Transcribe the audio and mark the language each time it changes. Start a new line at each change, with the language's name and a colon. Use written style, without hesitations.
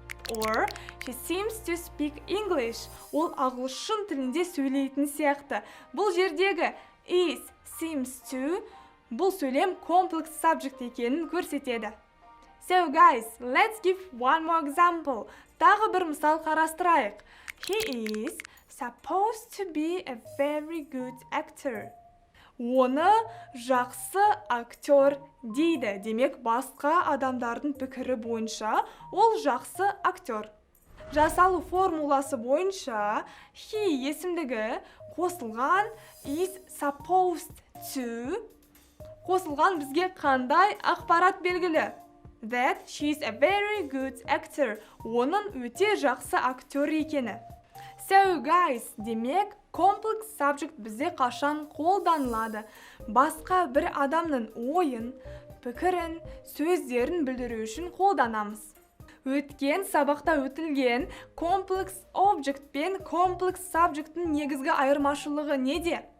English: Or, she seems to speak English.
Kazakh: Ол ағылшын тілінде сөйлейтін сияқты. Бұл жердегі is seems to бұл сөйлем complex subject екенін көрсетеді.
English: So guys, let's give one more example.
Kazakh: Тағы бір мысал қарастырайық.
English: He is supposed to be a very good actor.
Kazakh: Оны жақсы актер дейді. Демек, басқа адамдардың пікірі бойынша ол жақсы актер. Жасалу формуласы бойынша he есімдігі қосылған is supposed to қосылған бізге қандай ақпарат белгілі?
English: That she is a very good actor.
Kazakh: Оның өте жақсы актер екені.
English: So guys,
Kazakh: демек, complex subject бізде қашан қолданылады? Басқа бір адамның ойын, пікірін, сөздерін білдіру үшін қолданамыз. Өткен сабақта өтілген complex object пен complex subject'ın негізгі айырмашылығы неде?